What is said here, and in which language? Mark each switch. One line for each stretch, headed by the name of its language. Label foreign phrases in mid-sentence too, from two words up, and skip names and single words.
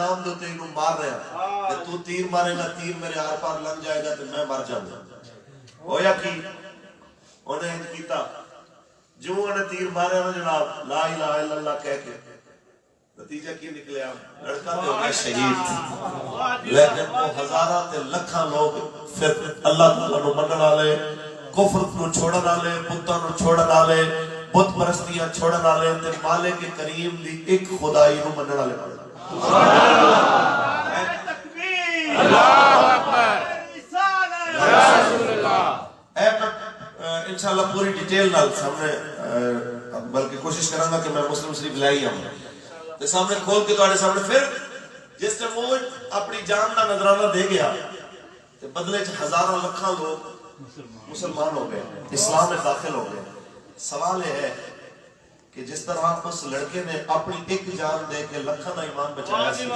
Punjabi: نام دے تے انہوں مار رہا کہ تو تیر مارے گا تیر میرے آر پار لگ جائے گا تو میں مر جاؤں گا ہویا کی انہیں ہند کیتا جو انہیں تیر مارے نا جناب
Arabic: لا الہ الا اللہ
Punjabi: کہہ کے نتیجہ کی نکلے لڑکا تے ہو گیا شہید لیکن وہ ہزارہ تے لکھاں لوگ پھر اللہ تعالیٰ نو منن والے کفر نو چھوڑن والے بتاں نو چھوڑن والے بت پرستیاں چھوڑن والے تے مالک کریم دی ایک خدائی نو منن والے
Arabic: تکبیر اللہ اکبر رسول اللہ
Punjabi: انشاءاللہ پوری ڈیٹیل نال سامنے بلکہ کوشش کراں گا کہ میں مسلم شریف لے ہی آؤں تے سامنے کھول کے تواڈے سامنے پھر جس ٹائم وہ اپنی جان دا نذرانہ دے گیا تے بدلے چ ہزاروں لکھاں لوگ مسلمان ہو گئے
Urdu: اسلام میں داخل ہو گئے سوال یہ ہے کہ جس طرح اس لڑکے نے
Punjabi: اپنی ایک جان دے کے لکھاں دا ایمان بچایا